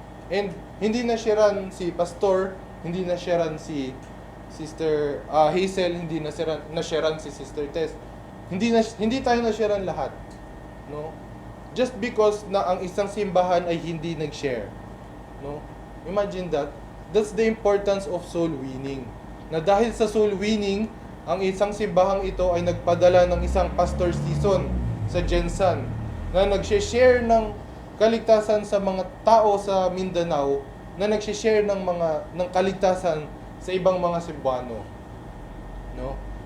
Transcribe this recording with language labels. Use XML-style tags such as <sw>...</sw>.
<tl>And hindi na sharean si pastor, hindi na sharean si Sister Hazel, hindi na sharean si Sister Tess. Hindi tayo na sharean lahat, no? Just because na ang isang simbahan ay hindi nag-share.</tl> <en>No? Imagine that. That's the importance of soul winning.</en> <tl>Na dahil sa soul winning, ang isang simbahang ito ay nagpadala ng isang pastor season sa Jensan na nag-share ng kaligtasan sa mga tao sa Mindanao, na nag-share ng kaligtasan sa ibang mga Cebuano. No?</tl>